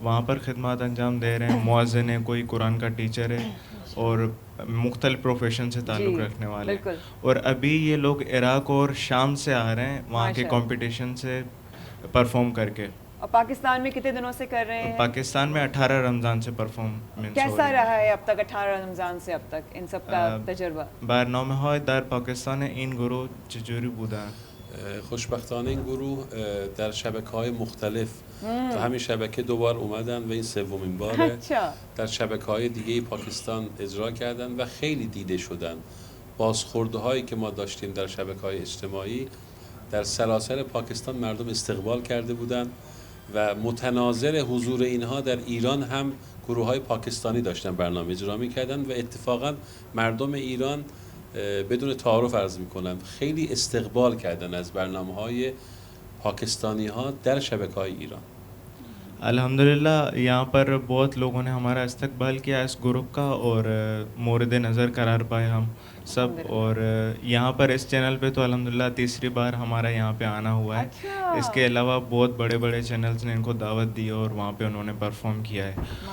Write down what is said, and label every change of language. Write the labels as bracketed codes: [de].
[hi] वहाँ पर खिदमत अंजाम दे रहे हैं। मुअज़्ज़िन है, कोई कुरान का टीचर है और मुख्तलिफ प्रोफेशन से ताल्लुक़ रखने वाले हैं। और अभी ये लोग इराक़ और शाम से आ रहे हैं वहाँ के कंपटीशन से परफॉर्म करके। और पाकिस्तान में कितने दिनों से कर रहे हैं? पाकिस्तान में 18 रमज़ान से परफॉर्मेंस। कैसा रहा है अब तक 18 रमज़ान से अब तक इन सब का तजुर्बा? [fa] برنامه‌های در پاکستان این گروه چجوری بودن؟ خوشبختانه این گروه در شبکه‌های مختلف تو همین شبکه 2 بار اومدن و این 3مین باره. در شبکه‌های دیگه پاکستان اجرا کردن و خیلی دیده شدن. بازخوردهایی که ما داشتیم در شبکه‌های اجتماعی در سراسر پاکستان مردم استقبال کرده بودند و متناظر حضور اینها در ایران هم گروه‌های پاکستانی داشتن برنامه اجرا می‌کردن و اتفاقا مردم ایران بدون تعارف عرض می‌کنم خیلی استقبال کردن از برنامه‌های پاکستانی‌ها در شبکه‌های ایران. [hi] अल्हम्दुलिल्लाह यहाँ पर बहुत लोगों ने हमारा इस्तकबाल किया इस ग्रुप का और मोरद नज़र करार पाए हम सब। और यहाँ पर इस चैनल पे तो अल्हम्दुलिल्लाह तीसरी बार हमारा यहाँ पे आना हुआ है। इसके अलावा बहुत बड़े बड़े चैनल्स ने इनको दावत दी और वहाँ पे उन्होंने परफॉर्म किया है।